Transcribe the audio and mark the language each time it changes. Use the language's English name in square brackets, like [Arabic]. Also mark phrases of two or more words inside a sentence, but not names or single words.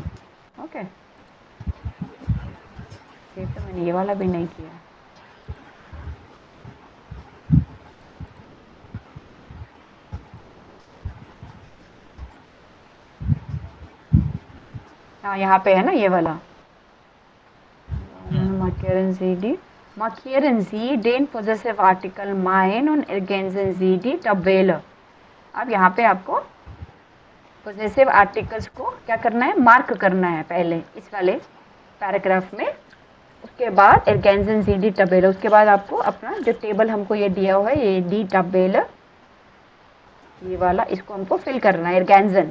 [Hindi] ओके, तो मैंने ये वाला भी नहीं किया। हाँ, यहाँ पे है ना ये वाला [German] markieren Sie den [English] possessive article [German] mein und ergänzen Sie die Tabelle। [Hindi] अब यहाँ पे आपको [English] possessive articles [Hindi] को क्या करना है, मार्क करना है पहले इस वाले पैराग्राफ में। उसके बाद [German] ergänzen Sie die Tabelle, [Hindi] उसके बाद आपको अपना जो टेबल हमको ये दिया हुआ है, ये [German] die Tabelle, [Hindi] ये वाला, इसको हमको फिल करना है, ergänzen।